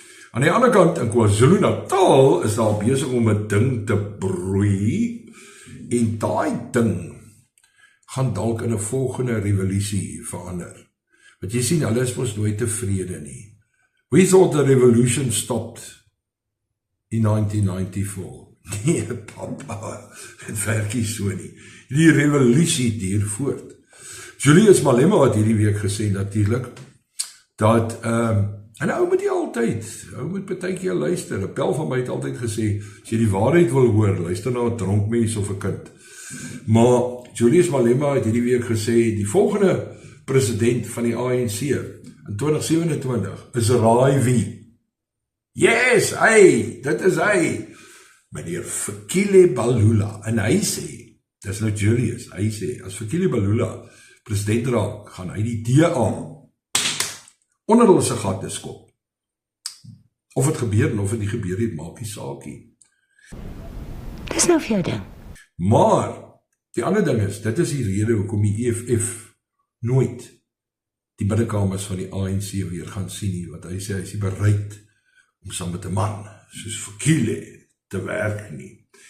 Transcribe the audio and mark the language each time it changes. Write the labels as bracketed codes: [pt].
[af] Aan die ander kant, in KwaZulu-Natal is daar besig om 'n ding te broei, en daai ding gaan dalk in 'n volgende revolusie verander. Want jy sien, hulle is mos nooit tevrede nie. [en] We thought the revolution stopped in 1994. [af] Nee, papa, het werk nie so nie. Die revolusie duur voort. Julius Malema het hierdie week gesê natuurlik dat, en ou moet jy altyd, ou moet partykeer luister, 'n pel van my het altyd gesê, as jy die waarheid wil hoor, luister na 'n dronk mens of 'n kind. Maar Julius Malema het hierdie week gesê, die volgende president van die ANC in 2027 is raai wie? Yes, dit is hy, meneer Fikile Mbalula, en hy sê, dis nou Julius, hy sê, as Fikile Mbalula president raak, gaan hy die DA onder hulle se gate skop. Of het gebeur en of het nie gebeur het, maak die saakie. Dis nou vir jou ding. Maar, die ander ding is, dit is die rede hoekom die EFF nooit die binnenkamers van die ANC weer gaan sien nie, want hy sê, hy is nie bereid om saam met 'n man, soos Fikile, te werk nie.